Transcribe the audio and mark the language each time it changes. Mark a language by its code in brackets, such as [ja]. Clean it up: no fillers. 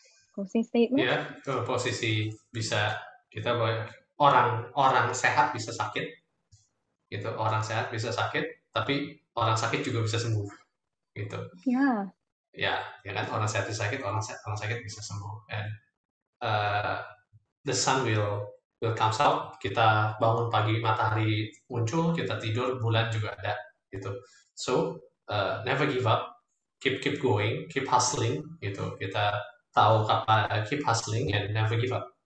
[en] Closing statement? [id] Ya, posisi bisa kita orang sehat bisa sakit, gitu. Orang sehat bisa sakit, tapi orang sakit juga bisa sembuh, gitu. Ya. Ya kan, orang sehat bisa sakit, orang sakit bisa sembuh. [en] And the sun will comes out. [id] Kita bangun pagi, matahari muncul, kita tidur, bulan juga ada, gitu. [en] So never give up, keep going, keep hustling, gitu. [id] Kita tahu kapan [en] keep hustling and never give up.